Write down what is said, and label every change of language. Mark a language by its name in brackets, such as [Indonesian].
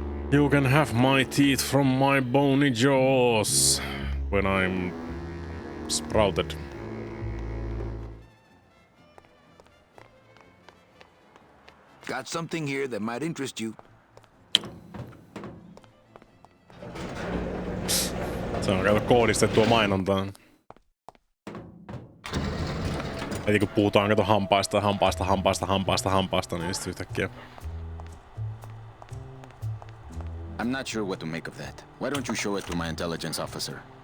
[English] You can have my teeth from my bony jaws when I'm sprouted. Got something here that might interest you. [Finnish] Se on kato koodistettua mainontaa. Eli kun puhutaan kato hampaista, niin sitten yhtäkkiä. [English] I'm not sure what to make of that. Why don't you show it to my intelligence officer?